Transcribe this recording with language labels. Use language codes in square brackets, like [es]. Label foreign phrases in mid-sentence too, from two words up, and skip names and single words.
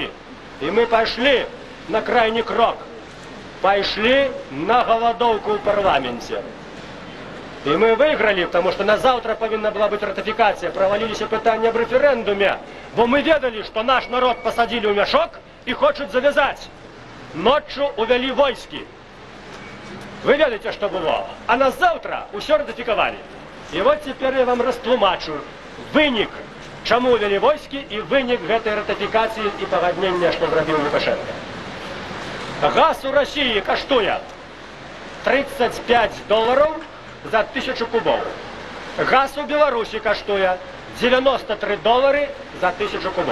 [be] І мы пайшлі на крайні крок. Пайшлі на галадоўку ў парламенце. І мы выйгралі, [ru] потому што [be] на заўтра павінна была быць ратыфікацыя. Праваліліся пытанне аб рэферэндуме, бо мы ведалі, што наш народ пасадзілі ў мяшок [ru] и хочет завязать. Ночью увели войски. Вы ведаете, что было? А на завтра усё ратификовали. И вот теперь я вам [be] растлумачу вынік, [ru] чему увели войски, и [be] вынік гэтай [ru] ратификации и пагаднення, что зрабіў Лукашенко. [be] Газ у России каштуе $35 за 1000 кубов. Газ у Беларуси каштуе $93 за 1000 кубов.